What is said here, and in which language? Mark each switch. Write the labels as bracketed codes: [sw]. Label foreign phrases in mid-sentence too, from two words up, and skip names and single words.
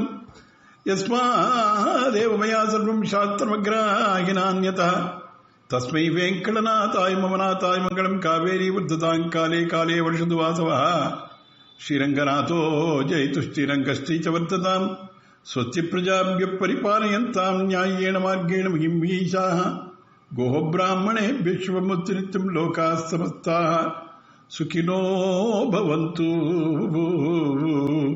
[sa] यस्मादेव मया सर्वं शास्त्रमग्राहिनान्यथा तस्मै वेङ्कटनाथाय ममनाथाय मङ्गलम्. कावेरी वर्धतां काले काले वर्षतु वासवः। श्रीरङ्गनाथो जयतु श्रीरङ्गश्री च वर्धताम्. स्वस्ति प्रजाभ्य परिपालयन्ताम् न्याय्येन मार्गेण महीं मीशाः. गोः ब्राह्मणेभ्यः शुभमस्तु नित्यं लोकाः समस्ताः सुखिनो भवन्तु.